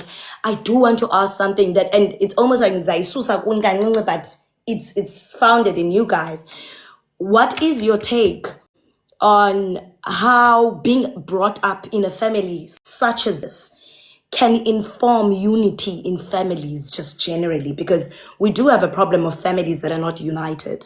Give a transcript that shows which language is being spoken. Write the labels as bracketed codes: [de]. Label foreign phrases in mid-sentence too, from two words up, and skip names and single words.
[en] I do want to ask something that and it's almost like [xh] ndizayisusa kuni kancinci [en] but it's founded in you guys. What is your take on how being brought up in a family such as this can inform unity in families just generally, because we do have a problem of families that are not united.